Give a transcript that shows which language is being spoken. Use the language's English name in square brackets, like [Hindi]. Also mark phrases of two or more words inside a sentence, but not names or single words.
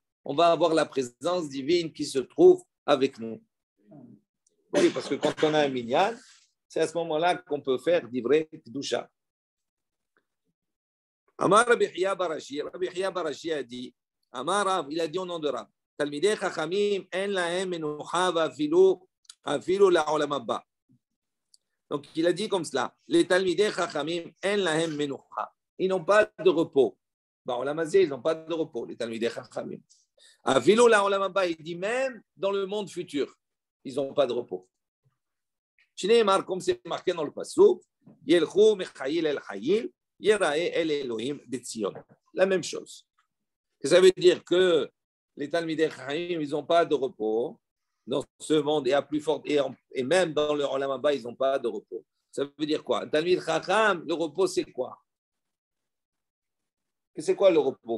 [French] On va avoir la présence divine qui se trouve avec nous. Oui, parce que quand on a un minyan, c'est à ce moment-là qu'on peut faire divrei kedusha. [Hebrew] אמר רבי חייא בר אשי [French] a dit, [Hebrew] אמר רב, [French] il a dit au nom de Rav, [Hebrew] תלמידי חכמים אין להם מנוחה ואפילו לעולם הבא. [French] Donc il a dit comme cela, les [Hebrew] תלמידי חכמים אין להם מנוחה. [French] Ils n'ont pas de repos. [Hebrew] בעולם הזה, [French] ils n'ont pas de repos, les [Hebrew] תלמידי חכמים. אפילו לעולם הבא, [French] il dit même dans le monde futur, ils n'ont pas de repos. [Hebrew] Shneimar, [French] comme c'est marqué dans le pasuk, [Hebrew] ילכו מחיל אל חיל יראה אל אלהים בציון. [French] La même chose. Ça veut dire que les [Hebrew] תלמידי חכמים, [French] ils n'ont pas de repos dans ce monde et à plus fort et même dans le [Hebrew] עולם הבא, [French] ils n'ont pas de repos. Ça veut dire quoi? [Hebrew] תלמיד חכם, [French] le repos, c'est quoi? C'est quoi le repos?